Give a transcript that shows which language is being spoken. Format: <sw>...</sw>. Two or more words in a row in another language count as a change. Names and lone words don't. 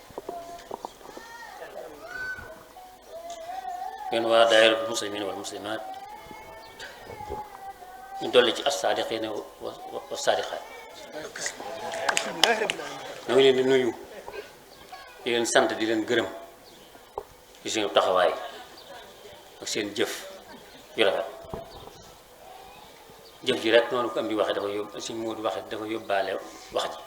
<ar>من دائرة المسلمين والمسلمات من دولة الصادقين والصادقات</ar> <wo>ñoo ngi leen di nuyu di leen sant di leen gërëm ci seen taxawaay ak seen jëf yu rafet jëf ji rek noonu ko am di waxee dafa yóbbu si Moodu waxee dafa yóbbaale wax ji</wo>